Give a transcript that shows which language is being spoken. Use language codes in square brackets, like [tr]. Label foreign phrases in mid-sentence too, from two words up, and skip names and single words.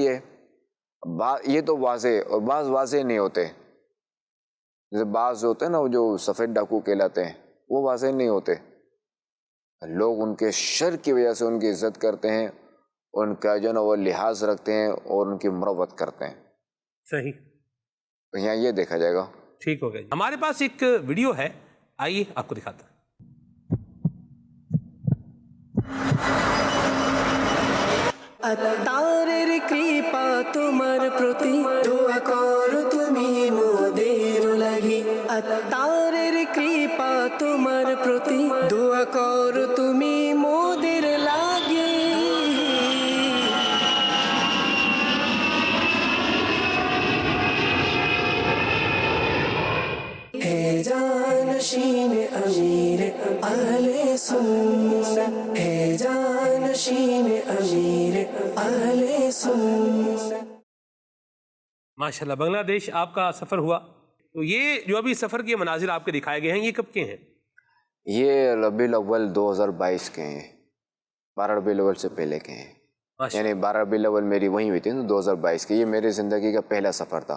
[ur] یہ تو واضح ہے، اور بعض واضح نہیں ہوتے، جیسے بعض ہوتے ہیں نا وہ جو سفید ڈاکو کہلاتے ہیں، وہ واضح نہیں ہوتے. لوگ ان کے شر کی وجہ سے ان کی عزت کرتے ہیں، ان کا جو نا وہ لحاظ رکھتے ہیں اور ان کی مروت کرتے ہیں. صحیح، تو یہاں یہ دیکھا جائے گا. ٹھیک ہو گیا. ہمارے پاس ایک ویڈیو ہے، آئیے آپ کو دکھاتا ہوں. [bn] আত্মারের কৃপা তোমার প্রতি দোয়া করো তুমি মোদের লাগি আত্মারের কৃপা তোমার প্রতি দোয়া করো তুমি মোদের লাগি হে জানশীন আমির আহলে সুন্নাহ হে জানশীন আমির আহলে সুন্নাহ. [ur] ماشاءاللہ بنگلہ دیش آپ کا سفر ہوا، تو یہ جو ابھی سفر کے مناظر آپ کے دکھائے گئے ہیں یہ کب کے ہیں؟ یہ ربیع الاول 2022 کے ہیں، 12 ربیع الاول سے پہلے کے ہیں. یعنی 12 ربیع الاول میری وہیں ہوئی تھی نا 2022 کی. یہ میری زندگی کا پہلا سفر تھا.